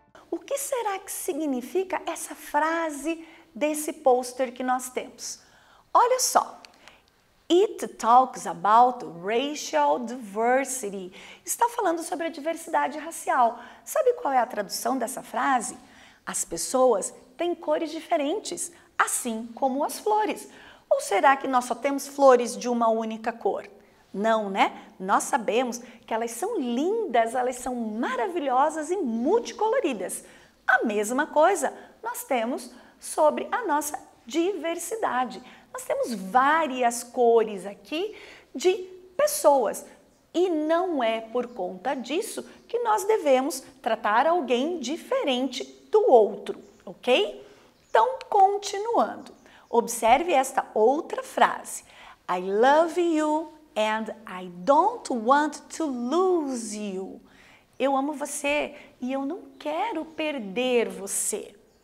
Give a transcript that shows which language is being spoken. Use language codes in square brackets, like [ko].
[pt] O que será que significa essa frase desse pôster que nós temos? Olha só. [en] It talks about racial diversity. [pt] Está falando sobre a diversidade racial. Sabe qual é a tradução dessa frase? As pessoas têm cores diferentes, assim como as flores. Ou será que nós só temos flores de uma única cor? Não, né? Nós sabemos que elas são lindas, elas são maravilhosas e multicoloridas. A mesma coisa nós temos sobre a nossa diversidade. Nós temos várias cores aqui de pessoas e não é por conta disso que nós devemos tratar alguém diferente do outro, ok? Então, continuando, observe esta outra frase. [en] I love you and I don't want to lose you. [pt] Eu amo você e eu não quero perder você.